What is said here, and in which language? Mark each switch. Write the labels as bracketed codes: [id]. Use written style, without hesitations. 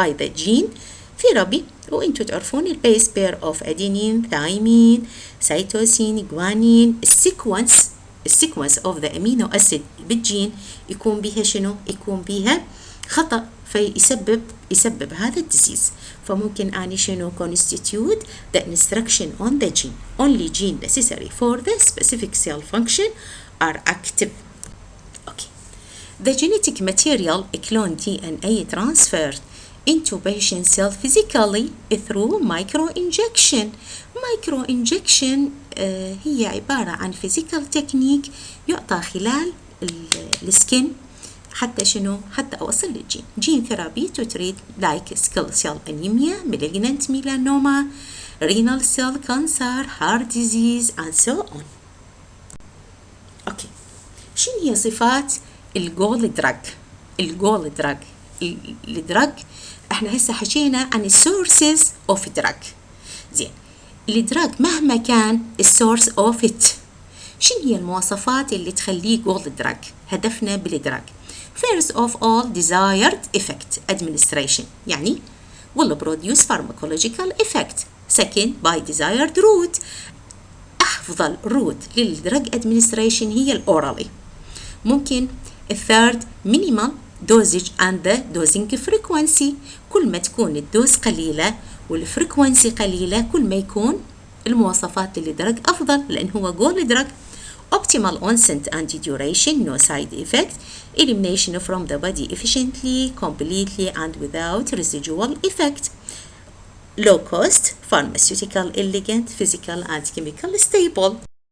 [en] by the gene therapy. [ar] وانتوا تعرفون البيس بير اوف ادينين ثايمين سيتوسين جوانين السيكونس اوف ذا امينو اسيد بالجين يكون بها شنو؟ يكون بها خطأ فيسبب هذا الديزيز. فممكن اني شنو [en] constitute the instruction on the gene. Only gene necessary for the specific cell function are active. Okay. The genetic material clone DNA transferred into patient cell physically through microinjection. [ar] Microinjection هي عبارة عن physical technique يعطى خلال السكن حتى شنو؟ حتى أوصل للجين. [en] Gene therapy to treat like sickle cell anemia, malignant melanoma, renal cell cancer, heart disease and so on. Okay. [ar] شنو هي صفات الجول دراج؟ الجول دراج الدراج احنا هسه حكينا عن السورسز اوف دراج. زين الدراج مهما كان السورس اوف ات شنو هي المواصفات اللي تخليه جولد دراج؟ هدفنا بالدراج [en] first of all desired effect administration [ar] يعني [en] will produce pharmacological effect. second by desired route أفضل route للدراج administration هي الأورالي. [ar] ممكن الثيرد [en] minimal dosage and the dosing frequency. [ar] كل ما تكون الدوز قليلة والفريكونسي قليلة كل ما يكون المواصفات للدرج أفضل لأن هو جول دراج. [en] optimal onset and duration, no side effect, elimination from the body efficiently, completely and without residual effect, low cost, pharmaceutical, elegant, physical and chemical stable.